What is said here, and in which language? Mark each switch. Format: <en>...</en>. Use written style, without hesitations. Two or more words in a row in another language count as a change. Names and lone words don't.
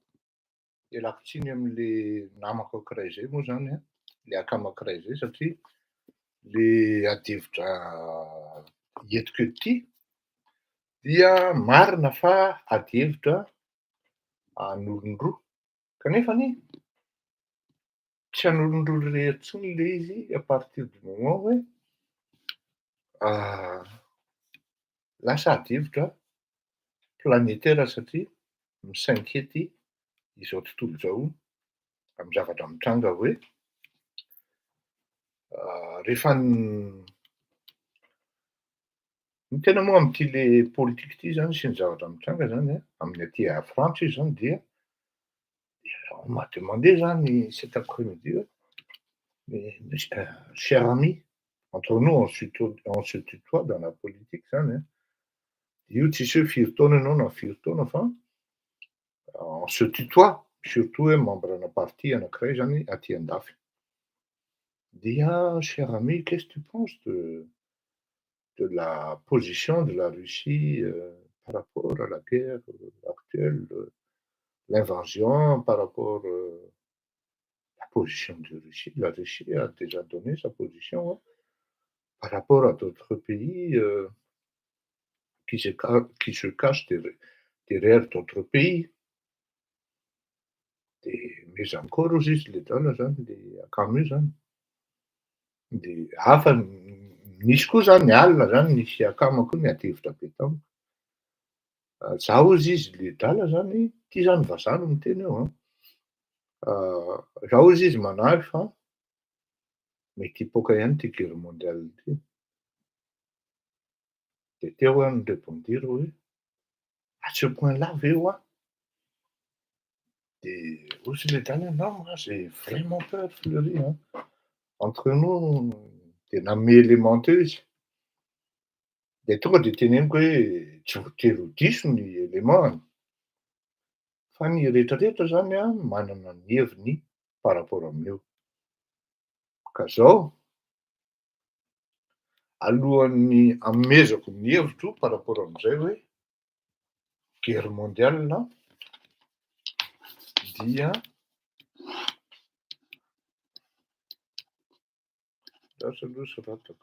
<mg>ialako tsiny amin'le namako ankiray zay moa zany a, le akamo ankiray zay satria le adihevitra entiko eto ity dia marina fa adihevitra an'olon-droa kanefany tsy an'olon-droa rehetra intsony le izy</mg> <fr>à partir du moment</fr> <mg>hoe lasa adihevitra planétaire satria misainkiety izao tontolo izao amin'ny zavatra mitranga hoe rehefa ny tena moa amin'ity le politika ity zany sy ny zavatra mitranga zany a, amin'ny aty Frantsa izy zany dia</mg> <fr>on m'a demandé</fr> <mg>zany</mg> <fr>cet après-midi</fr> <mg>hoe</mg> <fr>mais cher ami, entre nous on se tutoie dans la politique</fr> <mg>zany a, io tsisy hoe firy taona ianao na firy taona fa</mg> <fr>on se tutoie,</fr> <mg>surtout hoe membre-na parti anankiray zany aty andafy.</mg> <fr>Dia cher ami, qu'est-ce que tu penses de la position de la Russie par rapport à la guerre actuelle, l'invasion, par rapport la position de Russie. La Russie a déjà donné sa position hein, par rapport à d'autres pays qui se cachent derrière d'autres pays.</fr> <mg>Mais encore ozy izy le drala zany le akamo io zany. De hafa nisy koa zany ny alina zany nisy akamo koa ny adihevitra be tamiko. Zaho ozy izy le drala zany, ty zany vazaha no miteny eo an. Raha ozy izy manahy fa mety hipoaka ihany ty</mg> <fr>guerre mondiale</fr> <mg>ty. De teo aho nirébondir hoe</mg> <fr>à ce point-là</fr> <mg>ve oa? De ozy le drala</mg> <fr>non moi j'ai vraiment peur Fleury hein. Entre nous</fr> <mg>de nanome élément teo izy. De tonga de teneniko hoe tsy voatery ho diso ny élément fa ny rehetrarehetra zany a manana ny heviny</mg> <fr>par rapport</fr> <mg>amin'io. Ka zao alohan'ny hanomezako ny hevitro</mg> <fr>par rapport</fr> <mg>amin'izay hoe</mg> <fr>guerre mondiale</fr> <mg>dia lasa aloha soratako.</mg>